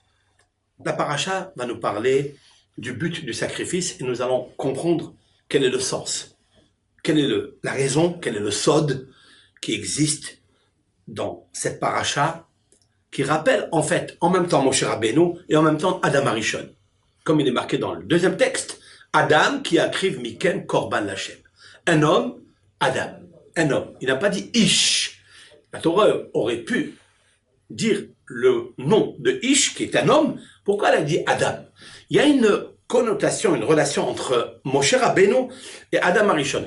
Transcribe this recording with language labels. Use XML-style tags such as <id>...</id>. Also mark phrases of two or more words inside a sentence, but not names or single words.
<fr>La paracha va nous parler du but du sacrifice et nous allons comprendre quel est le sens, quelle est la raison, quel est le sod qui existe dans cette paracha qui rappelle en fait en même temps Moshe Rabbeinu et en même temps Adam Arishon. Comme il est marqué dans le deuxième texte,</fr> <he>אדם כי אקריב מכן קרבן לכם.</he> <fr>Un homme, Adam, un homme. Il n'a pas dit Ish. La Torah aurait pu dire le nom de Ish, qui est un homme, pourquoi elle a dit Adam? Il y a une connotation, une relation entre Moshe Rabbeinu et Adam Arishon.</fr>